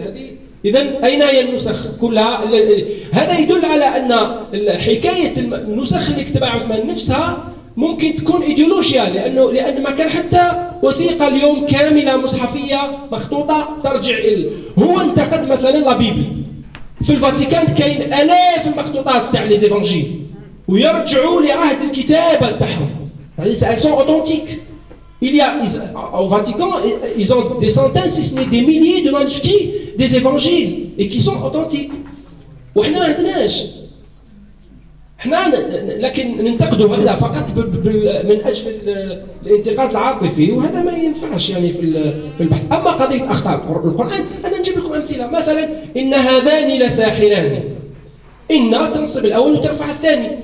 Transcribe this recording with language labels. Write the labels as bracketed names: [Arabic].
[Arabic] هذه إذن أين هي النسخ كلها؟ هذا يدل على أن حكاية النسخ اللي كتبها عثمان نفسها ممكن تكون إيديولوجيا، لأن ما كان حتى وثيقة اليوم كاملة مصحفية مخطوطة ترجع هو انتقد مثلا لا بيبل. في الفاتيكان كاين آلاف المخطوطات تاع لي زيفانجيل ويرجعوا لعهد الكتابة تاعهم. [French] Elles sont authentiques. Il y a au Vatican, ils ont des centaines, si ce n'est des milliers de manuscrits des évangiles et qui sont authentiques. [Arabic] وإحنا ما عندناش. إحنا لكن ننتقدوا هذا فقط من أجل الانتقاد العاطفي، وهذا ما ينفعش يعني في البحث. أما قضية أخطاء القرآن أنا نجيب لكم أمثلة. مثلا إن هذان لساحران، إن تنصب الأول وترفع الثاني.